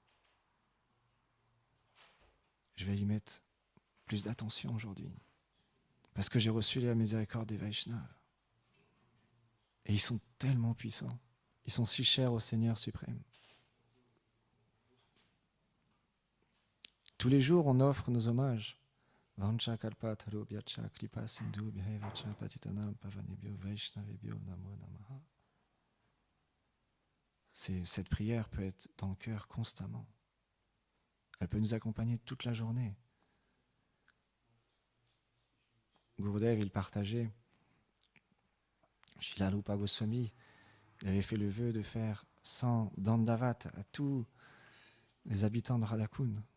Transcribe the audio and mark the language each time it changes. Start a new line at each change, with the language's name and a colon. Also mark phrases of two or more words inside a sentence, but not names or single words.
French: Je vais y mettre plus d'attention aujourd'hui parce que j'ai reçu la miséricorde des Vaishnavas. Et ils sont tellement puissants. Ils sont si chers au Seigneur suprême. Tous les jours, on offre nos hommages.
Sanskrit: वाञ्छा कल्प तरुभ्यश्च कृपा सिन्धु भैवच पतितानां पावनेभ्यो वैष्णवेभ्यो नमो नमः.
French: Cette prière peut être dans le cœur constamment. Elle peut nous accompagner toute la journée. Gurudev, il partageait, Srila Rupa Goswami, il avait fait le vœu de faire 100 dandavat à tous les habitants de Radhakund.